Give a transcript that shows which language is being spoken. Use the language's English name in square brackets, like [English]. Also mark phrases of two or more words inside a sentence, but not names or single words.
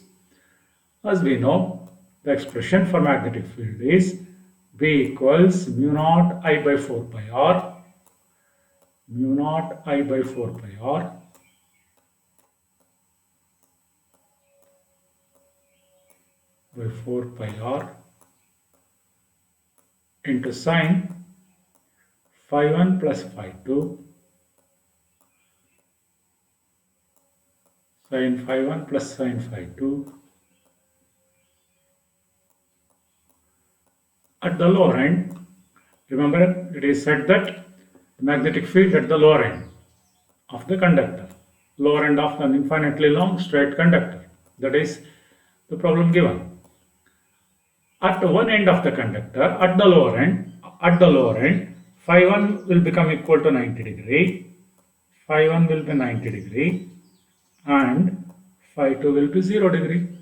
[English] As we know, the expression for magnetic field is B equals mu naught I by 4 pi R, mu naught I by 4 pi R by 4 pi R into sine phi 1 plus phi 2 sine phi 1 plus sine phi 2 at the lower end. Remember, it is said that the magnetic field at the lower end of the conductor, lower end of an infinitely long straight conductor. That is the problem given. At one end of the conductor, at the lower end, phi 1 will become equal to 90 degree, phi 1 will be 90 degree, and phi 2 will be 0 degree,